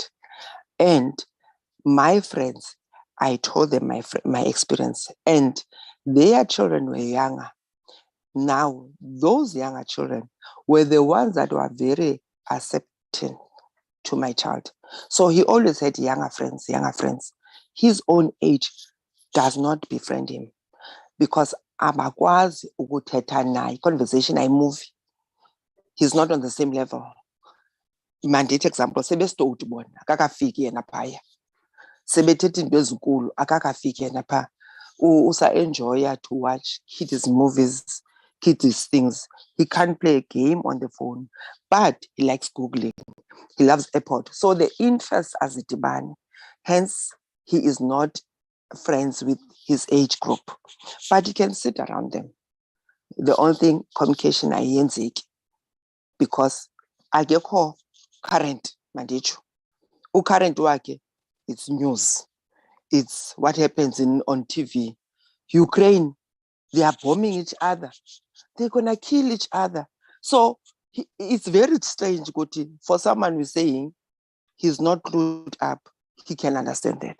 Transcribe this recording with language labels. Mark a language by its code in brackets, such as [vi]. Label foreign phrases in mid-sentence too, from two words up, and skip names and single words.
[en] And my friends, I told them my experience, and their children were younger. Now, those younger children were the ones that were very accepting to my child. So he always had younger friends. His own age does not befriend him because [xh] abakwazi ukuthetha naye, [en] conversation ayimovi. He's not on the same level. Mandate example, [xh] sebesitoti bona akakafiki yena phaya. Sebethetha into ezinkulu akakafiki yena pha. Usa enjoya [en] to watch kids movies, kids things. He can't play a game on the phone, but he likes Googling. He loves airport. So the interests as a dibani. Hence, he is not friends with his age group, but he can sit around them. The only thing, communication ayenzeki, because akekho current mandicho. Current wakhe, it's news. It's what happens on TV. Ukraine, they are bombing each other. They're gonna kill each other. So it's very strange, for someone who's saying he's not clued up, he can understand that.